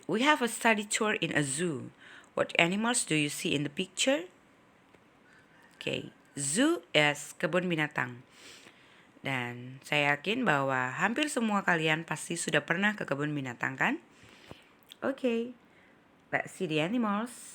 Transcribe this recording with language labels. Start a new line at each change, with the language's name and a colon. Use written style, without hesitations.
English: We have a study tour in a zoo. What animals do you see in the picture? Okay, zoo is
Indonesian: kebun binatang. Dan saya yakin bahwa hampir semua kalian pasti sudah pernah ke kebun binatang kan?
English: Okay, let's see the animals.